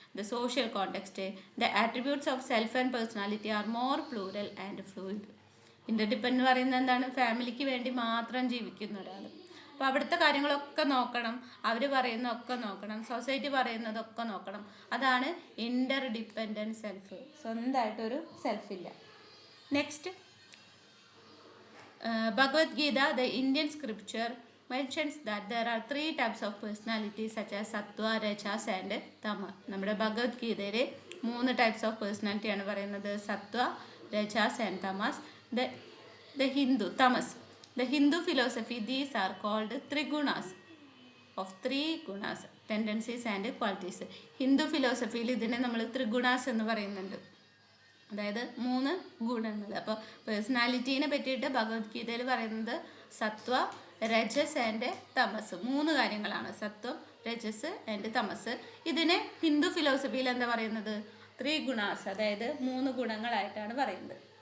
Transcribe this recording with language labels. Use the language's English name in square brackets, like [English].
[English] The social context, the attributes of self and personality are more plural and fluid. [Malayalam] ഇൻ്റർഡിപ്പെൻഡ് എന്ന് പറയുന്നത് എന്താണ്, ഫാമിലിക്ക് വേണ്ടി മാത്രം ജീവിക്കുന്ന ഒരാൾ. അപ്പോൾ അവിടുത്തെ കാര്യങ്ങളൊക്കെ നോക്കണം, അവർ പറയുന്നതൊക്കെ നോക്കണം, സൊസൈറ്റി പറയുന്നതൊക്കെ നോക്കണം. അതാണ് ഇൻ്റർ ഡിപ്പെൻഡൻറ്റ് സെൽഫ്. സ്വന്തമായിട്ടൊരു സെൽഫില്ല. [English] Next, Bhagavad Gita, the Indian scripture mentions that there are 3 types of personality such as sattva, rajas and tama. [Malayalam] നമ്മുടെ ഭഗവത്ഗീതയിൽ [English] 3 types of personality [Malayalam] ആണ് പറയുന്നത്, സത്വ, രജാസ് ആൻഡ് തമസ്. [English] The Hindu tamas. The Hindu philosophy, these are called trigunas, of 3 gunas, tendencies and qualities. [Malayalam] Hindu ഫിലോസഫിയിൽ ഇതിനെ നമ്മൾ ത്രിഗുണാസ് എന്ന് പറയുന്നുണ്ട്, അതായത് 3 ഗുണങ്ങൾ. അപ്പോൾ പേഴ്സണാലിറ്റീനെ പറ്റിയിട്ട് ഭഗവത്ഗീതയിൽ പറയുന്നത് സത്വ, രജസ് ആൻഡ് തമസ്, 3 കാര്യങ്ങളാണ്, സത്വം, രജസ് ആൻഡ് തമസ്. ഇതിനെ ഹിന്ദു ഫിലോസഫിയിൽ എന്താ പറയുന്നത്, 3 ഗുണാസ്, അതായത് 3 ഗുണങ്ങളായിട്ടാണ് പറയുന്നത്.